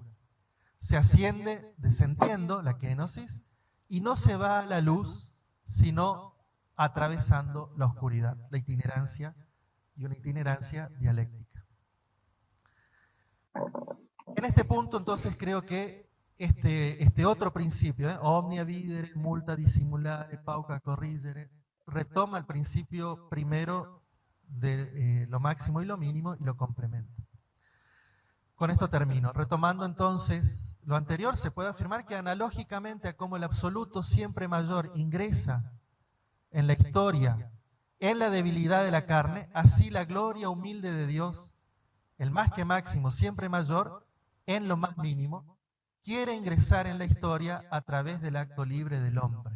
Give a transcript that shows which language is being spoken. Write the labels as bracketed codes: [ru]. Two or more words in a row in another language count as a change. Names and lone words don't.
[es] Se asciende descendiendo, la kénosis, y no se va a la luz, sino atravesando la oscuridad, la itinerancia, y una itinerancia dialéctica. En este punto, entonces, creo que este otro principio, [la] omnia videre, multa dissimulare, pauca corrigere, [es] retoma el principio primero de lo máximo y lo mínimo y lo complementa. Con esto termino. Retomando entonces lo anterior, se puede afirmar que analógicamente a cómo el absoluto siempre mayor ingresa en la historia, en la debilidad de la carne, así la gloria humilde de Dios, el más que máximo, siempre mayor, en lo más mínimo, quiere ingresar en la historia a través del acto libre del hombre.